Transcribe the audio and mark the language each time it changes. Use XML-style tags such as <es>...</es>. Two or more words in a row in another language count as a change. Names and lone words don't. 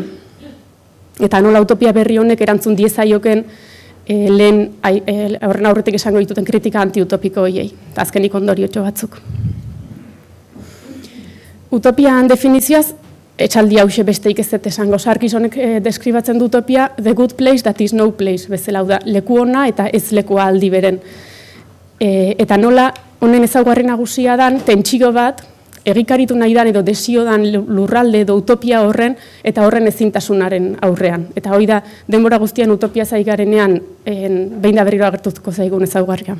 <eu>Eta nola utopia berri honek erantzun diezaioken lehen horren aurretik esango dituten kritika antiutopiko hoiei, eta azkenik ondoriotxo batzuk. Utopian definizioaz, etxaldi hause besteik ez dut esango, Sarkis honek deskribatzen du utopia,</eu> <en>the good place that is no place,</en> <eu>bezala da, leku ona eta ez lekua aldi beren. Eta nola, honen ezaugarri nagusia dan, tentsio bat, egikaritu nahi dan edo desio dan lurralde edo utopia horren, eta horren ezintasunaren aurrean. Eta hori da, denbora guztian utopia zaigarenean, behin da berriro agertuko zaigun ezaugarria.</eu>